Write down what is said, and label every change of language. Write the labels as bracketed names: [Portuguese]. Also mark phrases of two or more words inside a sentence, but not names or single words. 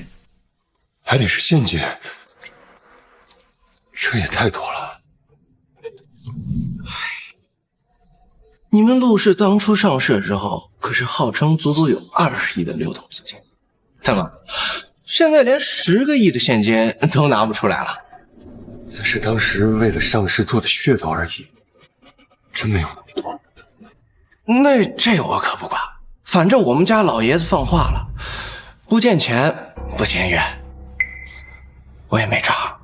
[Chinese] 還得是現金，這也太多了。你們陸氏當初上市之後，可是號稱足足有20億的流動資金，怎麼現在連10個億的現金都拿不出來了？那是當時為了上市做的噱頭而已，真沒有那麼多。那這我可不管，反正我們家老爺子放話了，不見錢不簽約，我也沒招。